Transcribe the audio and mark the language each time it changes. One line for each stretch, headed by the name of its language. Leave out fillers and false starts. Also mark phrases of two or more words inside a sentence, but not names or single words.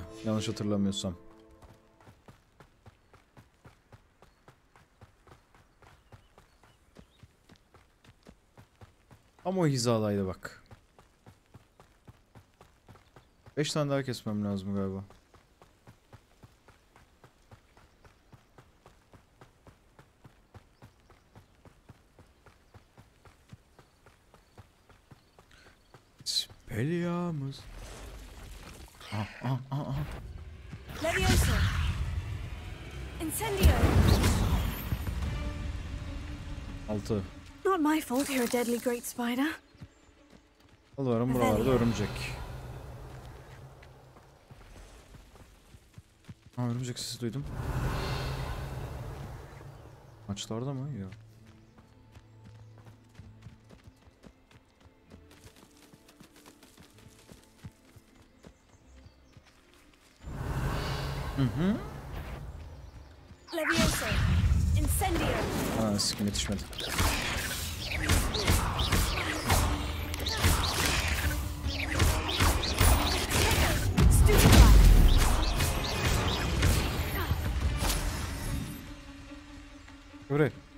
Turkish: Yanlış hatırlamıyorsam. Ama o hizadaydı bak. 5 tane daha kesmem lazım galiba. Spelyamız. Leviosa. Incendio. 6.
English: Not my fault you're a deadly great spider.
Turkish: Alıyorum, buralarda örümcek. Örümcek sesi duydum. Maçlarda mı? Yok. Leviosa. Incendio. Aa, sikim yetişmedi. Buraya.